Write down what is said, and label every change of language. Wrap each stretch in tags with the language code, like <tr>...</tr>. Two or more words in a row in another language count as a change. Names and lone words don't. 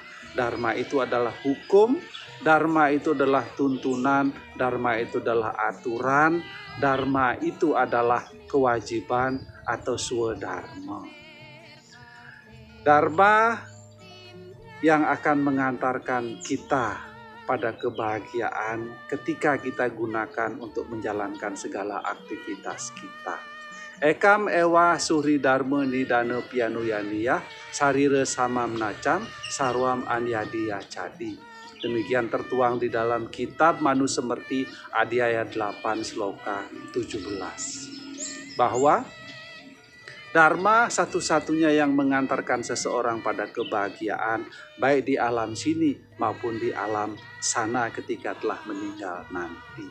<id>Dharma itu adalah hukum, Dharma itu adalah tuntunan, Dharma itu adalah aturan, Dharma itu adalah kewajiban atau swadharma. Dharma yang akan mengantarkan kita pada kebahagiaan ketika kita gunakan untuk menjalankan segala aktivitas kita.</id> <sa>एकम् एव सुहृद् धर्मो निधनेऽप्यनुयाति यः शरीरेण समं नाशं सर्वमन्यद्धि गच्छति.</sa> <id>Demikian tertuang di dalam kitab Manusemerti Adhyaya 8 Sloka 17. Bahwa Dharma satu-satunya yang mengantarkan seseorang pada kebahagiaan baik di alam sini maupun di alam sana ketika telah meninggal nanti.</id>